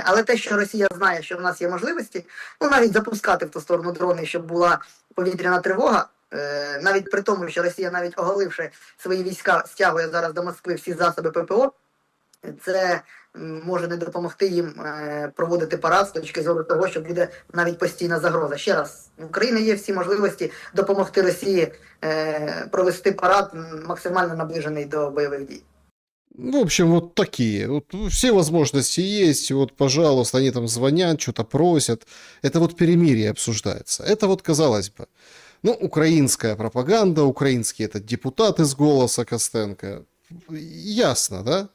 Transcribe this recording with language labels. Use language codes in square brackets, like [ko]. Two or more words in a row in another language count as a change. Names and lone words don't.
[uk] Але те, що Росія знає, що в нас є можливості, навіть запускати в ту сторону дрони, щоб була повітряна тривога, навіть при тому, що Росія, навіть оголивши свої війська, стягує зараз до Москви всі засоби ППО, це може не допомогти їм проводити парад з точки зору того, що буде навіть постійна загроза. Ще раз, в Україні є всі можливості допомогти Росії провести парад максимально наближений до бойових дій. [ru] В общем, вот такие. Вот все возможности есть. Вот, пожалуйста, они там звонят, что-то просят. Это вот перемирие обсуждается. Это вот, казалось бы, украинская пропаганда, украинские это депутаты с «Голоса» Костенко. Ясно, да?